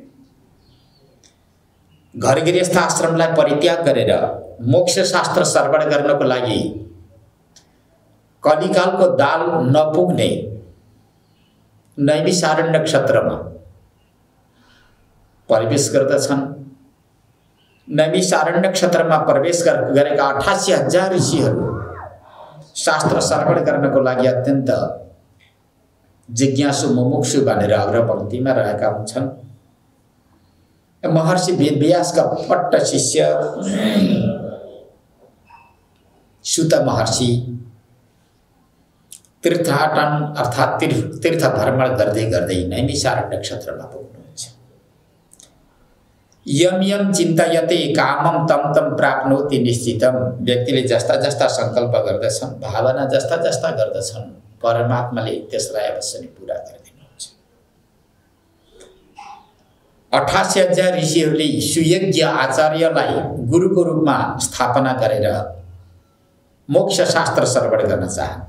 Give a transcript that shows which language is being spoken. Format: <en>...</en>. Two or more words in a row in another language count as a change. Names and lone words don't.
<ne>घर गृहस्थ आश्रमलाई परित्याग गरेर मोक्ष शास्त्र श्रवण गर्नको लागि कलिकालको दाल नपुग्ने नैमिषारण्य क्षेत्रमा प्रवेश गर्दछन्। नैमिषारण्य क्षेत्रमा प्रवेश गरेका 88,000 ऋषिहरू शास्त्र श्रवण गर्नको लागि अत्यन्त जिज्ञासु मुमुक्षु भनेर अग्रपंक्तिमा रहेका हुन्छन्। महर्षि वेदव्यासका पट्ट शिष्य सुत महर्षि तीर्थाटन अर्थात् तीर्थ भ्रमण गर्दै गर्दै नैमिषारण्य क्षेत्रमा पुग्नुहुन्छ।</ne> <sa>यम यम चिन्तयते कामम तम तम प्राप्नोति निश्चितम।</sa> <ne>व्यक्तिले जस्ता जस्ता संकल्प गर्दछन्, भावना जस्ता जस्ता गर्दछन्, परमात्माले त्यसलाई अवश्य नै पूरा गरिदिनुहुन्छ। 88,000 ऋषिहरूले सुयज्ञ आचार्यलाई गुरुको रूपमा स्थापना गरेर मोक्ष शास्त्र श्रवण गर्न चाहन्थे।</ne>